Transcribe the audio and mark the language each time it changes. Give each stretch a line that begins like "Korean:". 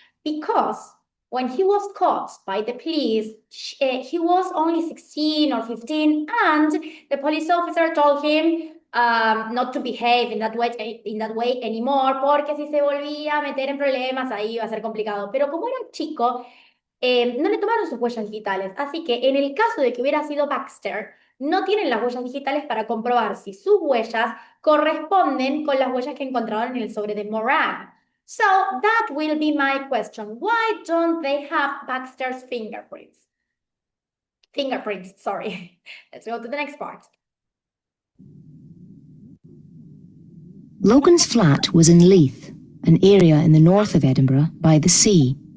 English: Because when he was caught by the police, he was only 16 or 15, and the police officer told him not to behave in that way anymore,
Spanish: porque si se volvía a meter en problemas, ahí iba a ser complicado. Pero como era chico, no le tomaron sus huellas digitales. Así que en el caso de que hubiera sido Baxter, no tienen las huellas digitales para comprobar si sus huellas corresponden con las huellas que encontraron en el sobre de Morag.
English: So that will be my question. Why don't they have Baxter's fingerprints? Sorry. Let's go to the next part. Logan's flat was in Leith, an area in the north of Edinburgh by the sea.